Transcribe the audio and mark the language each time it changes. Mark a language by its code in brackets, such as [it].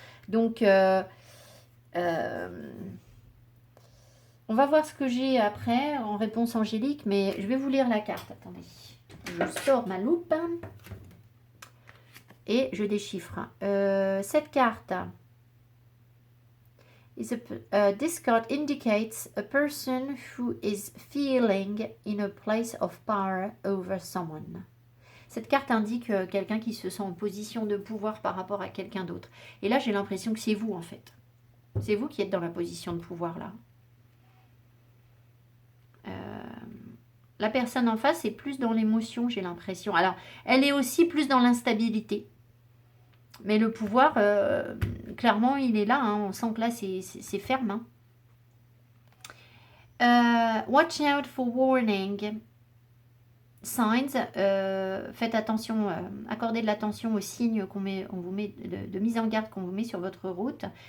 [fr] Donc, on va voir ce que j'ai après en réponse angélique, mais je vais vous lire la carte. Attendez, je sors ma loupe et je déchiffre. Cette carte... [en] this card indicates a person who is feeling in a place of power over someone. [fr] Cette carte indique quelqu'un qui se sent en position de pouvoir par rapport à quelqu'un d'autre. Et là, j'ai l'impression que c'est vous, en fait. C'est vous qui êtes dans la position de pouvoir, là. La personne en face est plus dans l'émotion, j'ai l'impression. Alors, elle est aussi plus dans l'instabilité. Mais le pouvoir, clairement, il est là. Hein. On sent que là, c'est ferme. Hein. [en] Watch out for warning signs. [fr] Faites attention, accordez de l'attention aux signes on vous met de mise en garde qu'on vous met sur votre route.